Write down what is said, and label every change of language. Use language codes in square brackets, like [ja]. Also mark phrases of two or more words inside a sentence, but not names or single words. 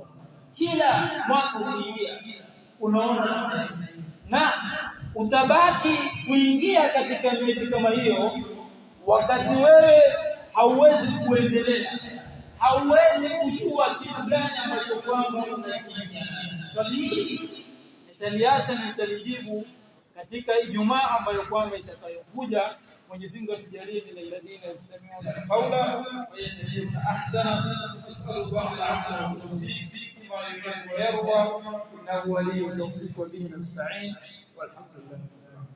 [sw] Kila mwaka ukiingia unaona, na utabaki kuingia katika miezi kama hiyo wakati wewe hauwezi kuendelea, hauwezi kujua kitu gani ambacho kwamba unakiingia. Swali hili nitaliacha na nitalijibu katika Ijumaa ambayo kwamba itakayokuja. Mwenyezi Mungu atujalie [ar] من الذين يستمعون القول فيتبعون أحسنه. صلى الله عليه وسلم فيكم ويحب ويرضى إنه ولي التوفيق وبه نستعين والحمد لله.